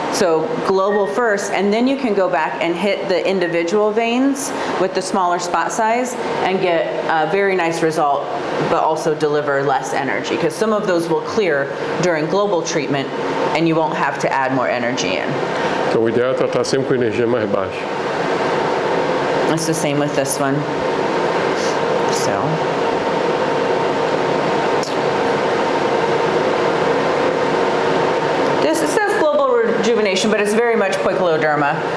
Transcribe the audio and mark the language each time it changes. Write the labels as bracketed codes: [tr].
[en] So global first, and then you can go back and hit the individual veins with the smaller spot size and get a very nice result, but also deliver less energy, because some of those will clear during global treatment and you won't have to add more energy in. [pt] Então o ideal é tratar sempre com energia mais baixa. [en] It's the same with this one. So. It says global rejuvenation, but it's very much poikiloderma.